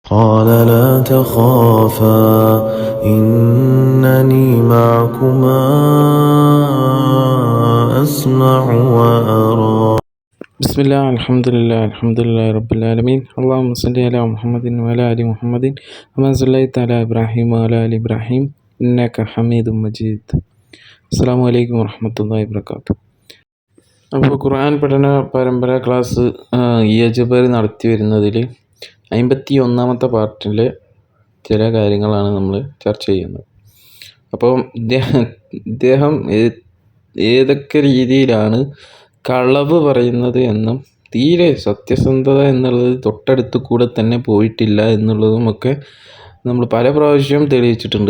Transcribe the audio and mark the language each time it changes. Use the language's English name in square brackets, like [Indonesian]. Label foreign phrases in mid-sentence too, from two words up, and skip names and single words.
[Arabic] قال لا تخافا إنني معكما أسمع وأرى. بسم الله الحمد لله رب العالمين. اللهم صل على محمد وعلى آل محمد كما صليت على إبراهيم وعلى آل إبراهيم إنك حميد مجيد. السلام عليكم ورحمة الله وبركاته. [Malayalam] അപ്പോൾ ഖുർആൻ പഠന പരമ്പര ക്ലാസ് ജബർ നടത്തി വരുന്നതിൽ 51-ാമത്തെ പാർട്ടിലെ ചില കാര്യങ്ങളാണ് നമ്മൾ ചർച്ച ചെയ്യുന്നത്. അപ്പോൾ ഇദ്ദേഹം ഏതൊക്കെ രീതിയിലാണ് കളവ് പറയുന്നത് എന്നും തീരെ സത്യസന്ധത എന്നുള്ളത് തൊട്ടടുത്ത് കൂടെ തന്നെ പോയിട്ടില്ല എന്നുള്ളതുമൊക്കെ നമ്മൾ പല പ്രാവശ്യം തെളിയിച്ചിട്ടുണ്ട്.